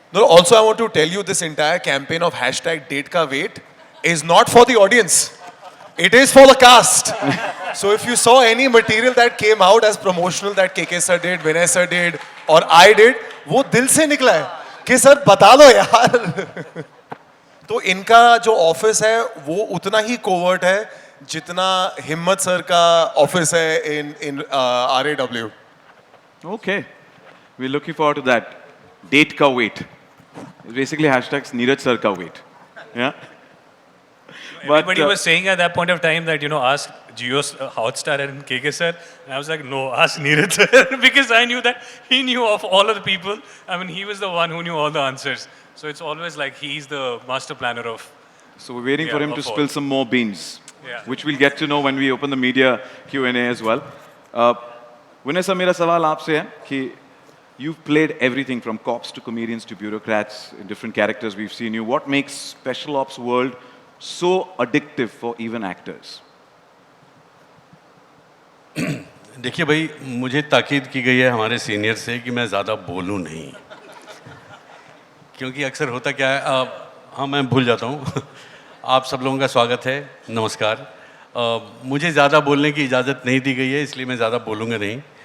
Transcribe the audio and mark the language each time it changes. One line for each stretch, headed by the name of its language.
English: No, also I want to tell you this entire campaign of #DateKaWait is not for the audience. It is for the cast. So if you saw any material that came out as promotional that KK sir did, Vinay sir did, or I did,
Hindi: वो दिल से निकला है कि sir बता दो यार. तो इनका जो ऑफिस है वो उतना ही कोवर्ट है जितना हिम्मत सर का ऑफिस है
English: in RAW. Okay. We're looking forward to that. Date ka wait. It's basically hashtags Neeraj sir ka wait. Yeah. Everybody was saying at that point of time that, ask Jio Hotstar and KK sir. And I was like, no, ask Neeraj sir. Because I knew that he knew of all of the people. I mean, he was the one who knew all the answers. So it's always like he's the master planner of. So we're waiting for him to of all. spill some more beans, Yeah. which we'll get to know when we open the media Q&A as well. Vinay sir,
Hindi: मेरा सवाल आपसे है कि
English: you've played everything from cops to comedians to bureaucrats in different characters we've seen you. What makes Special Ops world so addictive for even actors?
Hindi: देखिए भाई, मुझे ताकीद की गई है हमारे सीनियर से कि मैं ज़्यादा बोलूं नहीं, क्योंकि अक्सर होता क्या है, हाँ मैं भूल जाता हूँ. आप सब लोगों का स्वागत है, नमस्कार. मुझे ज़्यादा बोलने की इजाज़त नहीं दी गई है, इसलिए मैं ज़्यादा बोलूँगा नहीं.